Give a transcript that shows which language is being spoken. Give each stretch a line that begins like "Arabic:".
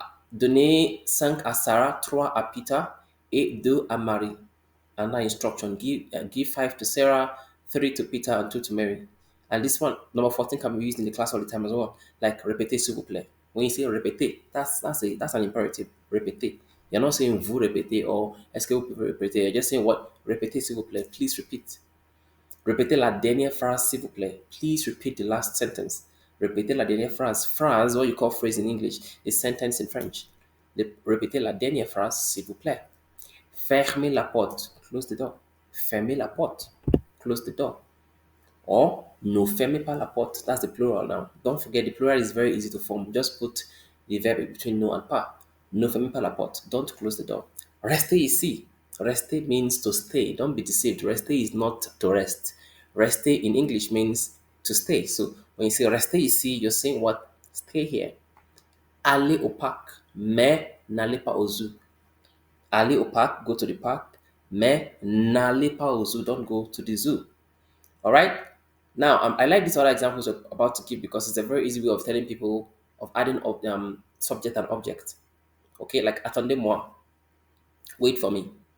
French: Donnez 5 à Sarah, 3 à Peter et 2 à Marie.
English: Another instruction. Give 5 to Sarah, 3 to Peter, and 2 to Mary. And this one, number 14, can be used in the class all the time as well. Like
French: répétez s'il vous plaît.
English: When you say répétez, that's an imperative.
French: Répétez.
English: You're not saying
French: vous répétez
English: or
French: est-ce que vous pouvez répéter.
English: You're just saying what?
French: Répétez s'il vous plaît.
English: Please repeat.
French: Répétez la dernière phrase, s'il vous plaît.
English: Please repeat the last sentence.
French: Répétez la dernière phrase.
English: Phrase, what you call phrase in English, is sentence in French.
French: Répétez la dernière phrase, s'il vous plaît. Fermez la porte.
English: Close the door.
French: Fermez la porte. Close the door.
English: Or,
French: ne fermez pas la porte.
English: That's the plural now. Don't forget, the plural is very easy to form. Just put the verb between no and pas.
French: Ne fermez pas la porte.
English: Don't close the door.
French: Restez ici.
English: Rester means to stay. Don't be deceived. Rester is not to rest. Rester in English means to stay. So when you say
French: rester ici,
English: you're saying what? Stay here.
French: Allez au parc, mais n'allez pas au zoo. Allez au parc,
English: go to the park,
French: mais n'allez pas au zoo.
English: Don't go to the zoo. All right. Now, I like these other examples I'm about to give because it's a very easy way of telling people of adding subject and object. Okay, like attendez-moi, wait for me.